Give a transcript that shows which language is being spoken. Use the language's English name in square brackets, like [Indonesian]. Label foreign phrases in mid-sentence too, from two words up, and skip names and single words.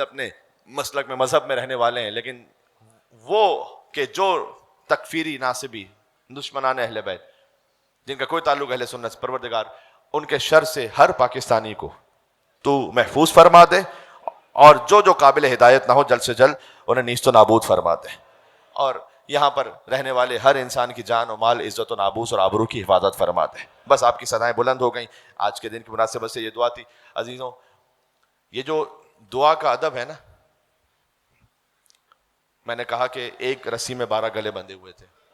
[Urdu] اپنے مسلک میں مذہب میں رہنے والے ہیں، لیکن وہ کہ جو تکفیری ناصبی دشمنان اہل بیت جن کا کوئی تعلق اہل سنت سے، پروردگار ان کے شر سے ہر پاکستانی کو تو محفوظ فرما دے، اور جو جو قابل ہدایت نہ ہو جلد سے جلد انہیں نیست و نابود فرما دے، اور یہاں پر رہنے والے ہر انسان کی جان و مال، عزت و ناموس اور آبرو کی حفاظت فرما دے. بس آپ کی صدائیں بلند ہو گئیں. آج کے دن کی مناسبت سے یہ دعا تھی. عزیزوں یہ جو دعا کا ادب ہے نا، میں نے کہا کہ ایک رسی میں 12 گلے بندھے ہوئے تھے.